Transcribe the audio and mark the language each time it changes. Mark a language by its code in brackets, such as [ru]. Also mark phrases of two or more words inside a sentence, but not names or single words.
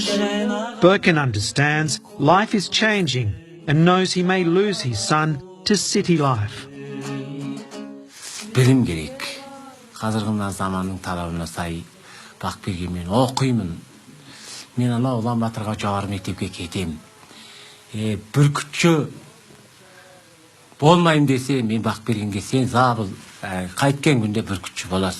[en] Birkin understands life is changing and knows he may lose his son to city life. [kk] Білім керек. Қазіргі мына заманның талабына сай Бақберген мен оқимын. Мен ана Улан-Батырға жоғары мектепке кетемін. Бүркітші болмайым десе, мен Бақбергенге сен забыл, қайткен күнде бүркітші боласың.